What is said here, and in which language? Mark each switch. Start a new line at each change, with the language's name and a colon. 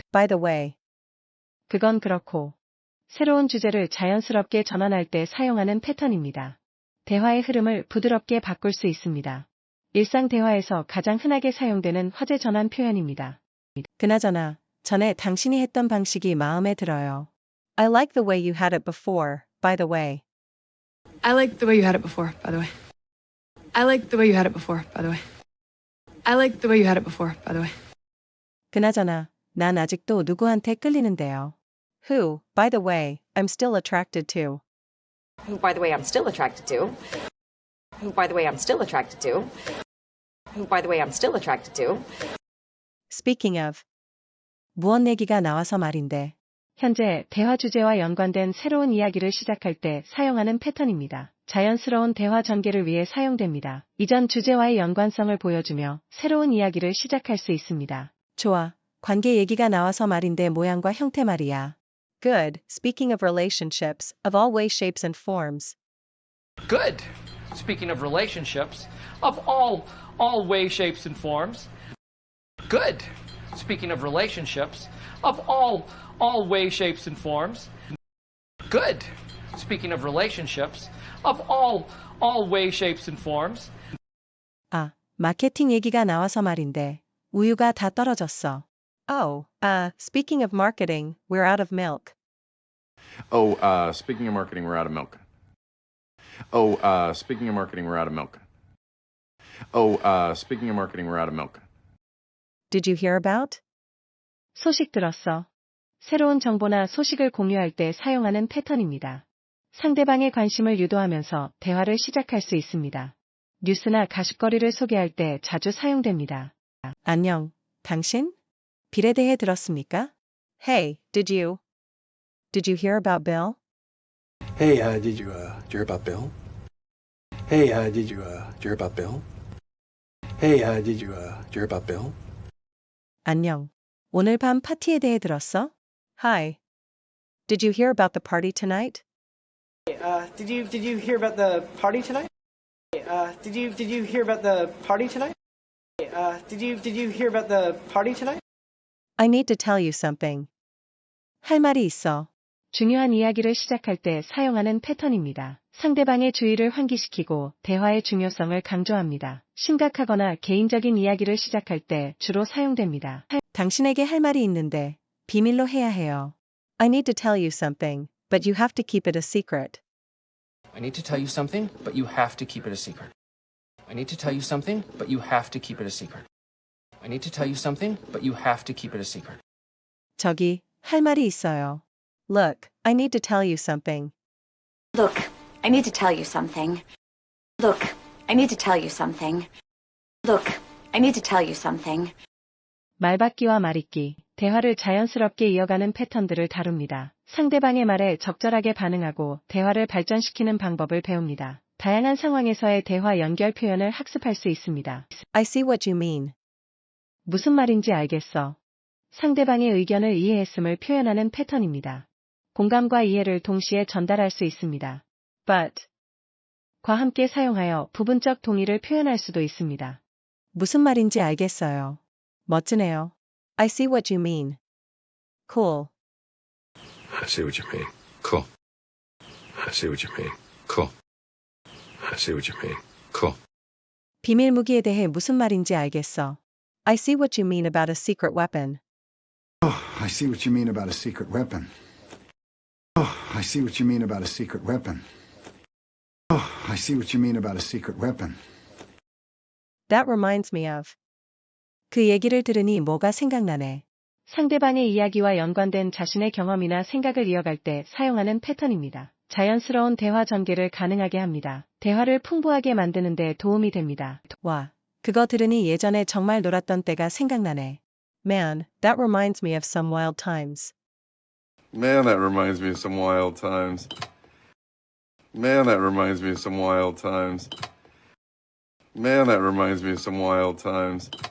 English: By the way.
Korean: 그건 그렇고. 새로운 주제를 자연스럽게 전환할 때 사용하는 패턴입니다. 대화의 흐름을 부드럽게 바꿀 수 있습니다. 일상 대화에서 가장 흔하게 사용되는 화제 전환 표현입니다. 그나저나, 전에 당신이 했던 방식이 마음에 들어요.
English: I like the way you had it before, by the way. I like the way you had it before, by the way. I like the way you had it before, by the way. I like the way you had it before, by the way.
Korean: 그나저나, 난 아직도 누구한테 끌리는데요.
English: Who, by the way, I'm still attracted to. Who, by the way, I'm still attracted to. Who, by the way, I'm still attracted to. Who, by the way, I'm still attracted to. Speaking of.
Korean: 무언 얘기가 나와서 말인데. 현재 대화 주제와 연관된 새로운 이야기를 시작할 때 사용하는 패턴입니다. 자연스러운 대화 전개를 위해 사용됩니다. 이전 주제와의 연관성을 보여주며 새로운 이야기를 시작할 수 있습니다. 좋아. 관계 얘기가 나와서 말인데 모양과 형태 말이야.
English: Good. Speaking of relationships, of all ways, shapes, and forms. Good. Speaking of relationships, of all ways, shapes, and forms. Good. Speaking of relationships, of all ways, shapes, and forms. Good. Speaking of relationships, of all ways, shapes, and forms.
Korean: 아, 마케팅 얘기가 나와서 말인데 우유가 다 떨어졌어.
English: Oh, speaking of marketing, we're out of milk. Speaking of marketing, we're out of milk. Speaking of marketing, we're out of milk. Speaking of marketing, we're out of milk. Did you hear about?
Korean: 소식 들었어. 새로운 정보나 소식을 공유할 때 사용하는 패턴입니다. 상대방의 관심을 유도하면서 대화를 시작할 수 있습니다. 뉴스나 가십거리를 소개할 때 자주 사용됩니다. 안녕, 당신? 빌에 대해 들었습니까?
English: Hey, did you hear about Bill? Hey, did you hear about Bill? Hey, did you hear about Bill? Hey, did you hear about Bill?
Korean: 안녕. 오늘 밤 파티에 대해 들었어?
English: Hi. Did you hear about the party tonight? Did you hear about the party tonight? Did you hear about the party tonight? Did you hear about the party tonight? I need to tell you something.
Korean: 할 말이 있어. 중요한 이야기를 시작할 때 사용하는 패턴입니다. 상대방의 주의를 환기시키고 대화의 중요성을 강조합니다. 심각하거나 개인적인 이야기를 시작할 때 주로 사용됩니다. 당신에게 할 말이 있는데 비밀로 해야 해요.
English: I need to tell you something, but you have to keep it a secret. I need to tell you something, but you have to keep it a secret. I need to tell you something, but you have to keep it a secret. I need to tell you something, but you have to keep it a secret. 저기, 할 말이 있어요. Look, I need to tell you something. Look, I need to tell you something. Look, I need to tell you something. Look, I need to tell you something.
Korean: 말받기와 말잇기, 대화를 자연스럽게 이어가는 패턴들을 다룹니다. 상대방의 말에 적절하게 반응하고 대화를 발전시키는 방법을 배웁니다. 다양한 상황에서의 대화 연결 표현을 학습할 수 있습니다.
English: I see what you mean.
Korean: 무슨 말인지 알겠어. 상대방의 의견을 이해했음을 표현하는 패턴입니다. 공감과 이해를 동시에 전달할 수 있습니다. But 과 함께 사용하여 부분적 동의를 표현할 수도 있습니다. 무슨 말인지 알겠어요. 멋지네요.
English: I see what you mean. Cool. I see what you mean. Cool. I see what you mean. Cool. I see what you mean. Cool.
Korean: 비밀 무기에 대해 무슨 말인지 알겠어.
English: I see what you mean about a secret weapon. I see what you mean about a secret weapon. I see what you mean about a secret weapon. I see what you mean about a secret weapon. That reminds me of.
Korean: 그 얘기를 들으니 뭐가 생각나네. 상대방의 이야기와 연관된 자신의 경험이나 생각을 이어갈 때 사용하는 패턴입니다. 자연스러운 대화 전개를 가능하게 합니다. 대화를 풍부하게 만드는 데 도움이 됩니다. 와, 그거 들으니 예전에 정말 놀았던 때가 생각나네.
English: Man, that reminds me of some wild times. Man, that reminds me of some wild times. Man, that reminds me of some wild times. Man, that reminds me of some wild times.